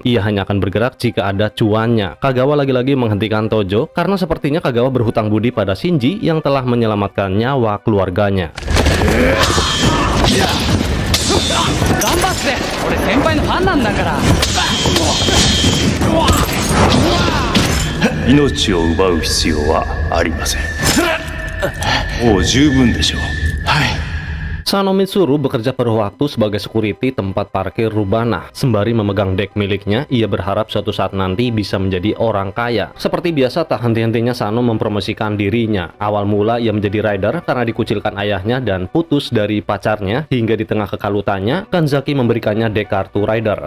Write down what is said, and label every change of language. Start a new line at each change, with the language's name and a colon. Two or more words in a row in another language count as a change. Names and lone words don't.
Indonesian: Ia hanya akan bergerak jika ada cuannya. Kagawa lagi-lagi menghentikan Tojo, karena sepertinya Kagawa berhutang budi pada Shinji yang telah menyelamatkan nyawa keluarganya.
Japanese: 頑張って俺先輩のファンなんだから命を奪う必要はありませんもう十分でしょう。はい。
Indonesian: Sano Mitsuru bekerja paruh waktu sebagai security tempat parkir Rubana. Sembari memegang dek miliknya, ia berharap suatu saat nanti bisa menjadi orang kaya. Seperti biasa, tak henti-hentinya Sano mempromosikan dirinya. Awal mula ia menjadi rider karena dikucilkan ayahnya dan putus dari pacarnya, hingga di tengah kekalutannya, Kanzaki memberikannya dek kartu rider.